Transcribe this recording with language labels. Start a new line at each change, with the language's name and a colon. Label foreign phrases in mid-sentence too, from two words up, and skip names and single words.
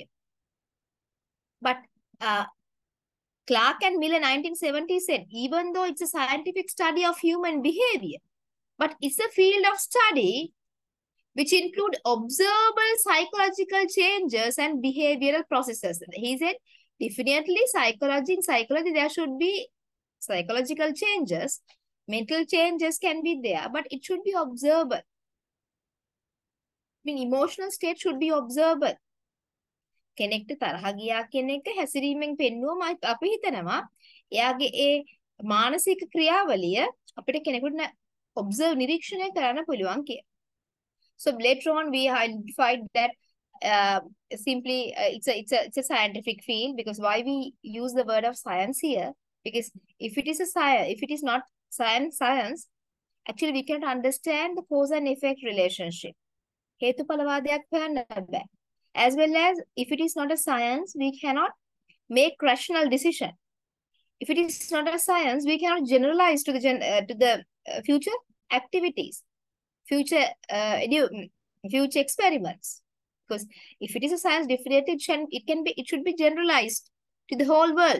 English: But Clark and Miller 1970 said, even though it's a scientific study of human behavior, but it's a field of study which include observable psychological changes and behavioral processes. He said, definitely in psychology, there should be psychological changes. Mental changes can be there, but it should be observable. I mean, emotional state should be observable.
Sinhala: කෙනෙක්ට තරහ ගියා කියන එක හැසිරීමෙන් පෙන්නුවම අපි හිතනවා එයාගේ ඒ මානසික ක්‍රියාවලිය අපිට කෙනෙකුට ඔබ්සර්ව් නිරීක්ෂණය කරන්න පුළුවන් කියලා.
English: So later on we identified that simply it's a scientific field, because why we use the word of science here, because if it is a science, if it is not science, actually we cannot understand the cause and effect relationship.
Sinhala: හේතුඵලවාදයක් හොයන්න බෑ.
English: As well as if it is not a science, we cannot make rational decision. If it is not a science, we cannot generalize to the future activities, future experiments. Because if it is a science, definitely it should be generalized to the whole world.